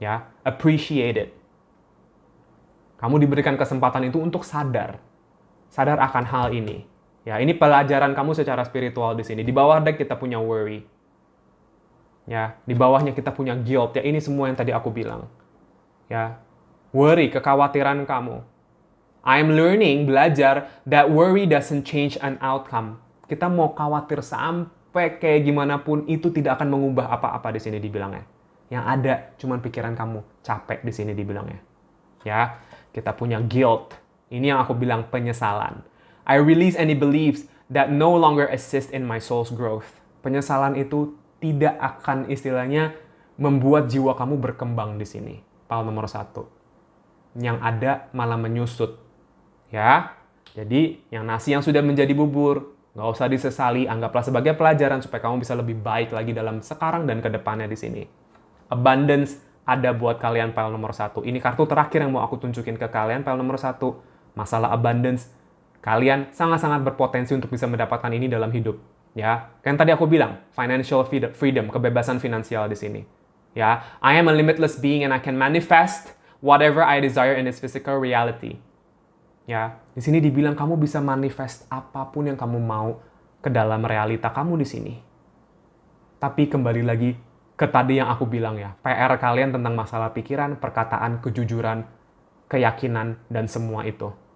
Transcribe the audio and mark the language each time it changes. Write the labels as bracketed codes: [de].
[id] Ya, [en] appreciate it. [id] Kamu diberikan kesempatan itu untuk sadar akan hal ini. Ya, ini pelajaran kamu secara spiritual di sini. Di bawah deck kita punya worry. Ya, di bawahnya kita punya guilt. Ya, ini semua yang tadi aku bilang. Ya, worry, kekhawatiran kamu. [en] I'm learning, [id] belajar, [en] that worry doesn't change an outcome. [id] Kita mau khawatir sampai kayak gimana pun, itu tidak akan mengubah apa-apa di sini dibilangnya. Yang ada cuman pikiran kamu, capek di sini dibilangnya. Ya, kita punya guilt. Ini yang aku bilang penyesalan. [en] I release any beliefs that no longer assist in my soul's growth. [id] Penyesalan itu tidak akan istilahnya membuat jiwa kamu berkembang di sini. File nomor 1. Yang ada malah menyusut. Ya, jadi yang nasi yang sudah menjadi bubur, nggak usah disesali, anggaplah sebagai pelajaran supaya kamu bisa lebih baik lagi dalam sekarang dan ke depannya di sini. Abundance ada buat kalian file nomor 1. Ini kartu terakhir yang mau aku tunjukin ke kalian, file nomor 1. Masalah abundance. Kalian sangat-sangat berpotensi untuk bisa mendapatkan ini dalam hidup. Ya, kan tadi aku bilang, financial freedom, kebebasan finansial di sini. [en] Ya, I am a limitless being and I can manifest whatever I desire in this physical reality. [id] Ya, di sini dibilang kamu bisa manifest apapun yang kamu mau ke dalam realita kamu di sini. Tapi kembali lagi ke tadi yang aku bilang ya, PR kalian tentang masalah pikiran, perkataan, kejujuran, keyakinan, dan semua itu.